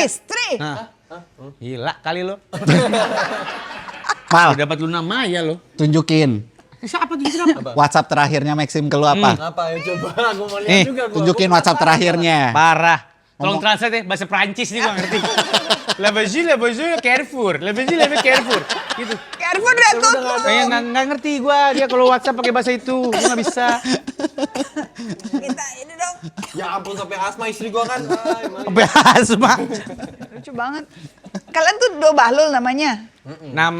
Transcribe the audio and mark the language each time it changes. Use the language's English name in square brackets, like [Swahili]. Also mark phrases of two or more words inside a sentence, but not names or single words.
[Indonesian] istri? Nah. Gila kali lo. Mal, Dapat Luna Maya lo. tunjukin. Siapa tuh apa? WhatsApp terakhirnya Maxim ke lu apa? Apa ya coba? Gue mau lihat Nih, juga. tunjukin WhatsApp terakhirnya. Parah. Tolong translate ya, bahasa Prancis nih gua ngerti. [French] La bonjour, Carrefour. La bonjour, Carrefour. [Indonesian] Gitu. Carrefour udah tutup. Nggak ngerti gua dia kalau WhatsApp pakai bahasa itu. Gua nggak bisa. Kita ini dong. Ya ampun sampai asma istri gue kan. Bahasa mah. Lucu banget. Kalian tuh dua bahlul namanya. Nama